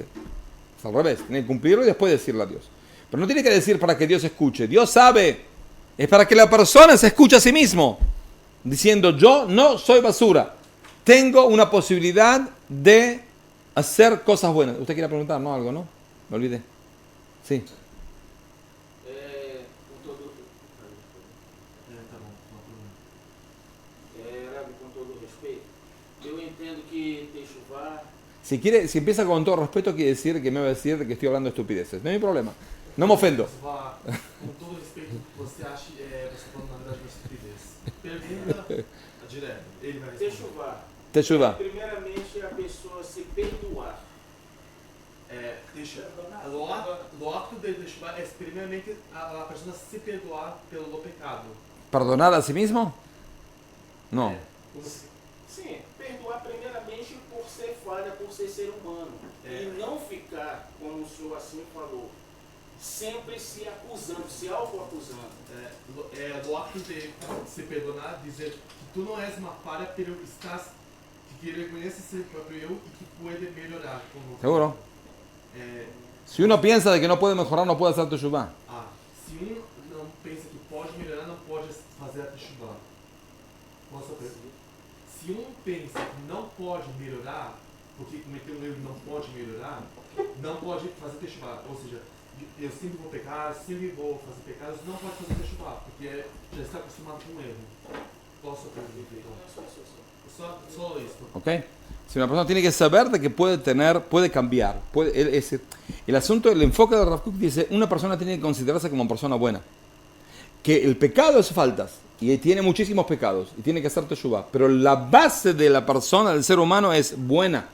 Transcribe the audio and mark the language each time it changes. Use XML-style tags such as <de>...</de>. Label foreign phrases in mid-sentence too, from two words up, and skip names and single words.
<es>Es al revés, tiene que cumplirlo y después decirle a Dios. Pero no tiene que decir para que Dios escuche. Dios sabe, es para que la persona se escuche a sí mismo, diciendo, yo no soy basura, tengo una posibilidad de hacer cosas buenas. Usted quiere preguntar, ¿no? Algo, ¿no? Me olvidé. Sí.</es> <pt>Rabi, com todo respeito, eu entendo que Techuvá</pt> <es>Si empieza con todo respeto, quiere decir que me va a decir que estoy hablando estupideces. No hay problema. No me ofendo.</es> <pt>Com todo respeito, você acha, você falando na verdade uma estupidez. Pergunta direto, ele vai responder. Techuvá Teshuvah. primeiramente a pessoa se perdoar. O acto de Teshuvah é primeiramente a pessoa se perdoar pelo pecado.</pt> <es>¿Perdonar a sí mismo? No.</es> <pt>Sim, perdoar primeiramente por ser falha, por ser humano. E não ficar, como o senhor assim falou, sempre se acusando, se auto-acusando. O acto de se perdonar, dizer que tu não és uma falha, pero estás, que reconheces seu próprio eu e que pode melhorar.</pt> <es>¿Seguro? Si uno piensa de que no puede mejorar, no puede hacer Teshuvah.</es> <pt>Se não pensa que pode melhorar, não pode fazer a Teshuvah. Se pensa que não pode melhorar, porque cometeu um erro e não pode melhorar, não pode fazer Teshuvah. Ou seja, eu sempre vou pecar, sempre vou fazer pecados, não pode fazer Teshuvah, porque já está acostumado com o erro. Posso perguntar? Só isso.</pt> <es>¿Ok? Si una persona tiene que saber de que puede cambiar. El asunto, el enfoque de Rav Kook dice, una persona tiene que considerarse como una persona buena. Que el pecado es faltas, y tiene muchísimos pecados, y tiene que hacer teshuvah. Pero la base de la persona, del ser humano, es buena.</es>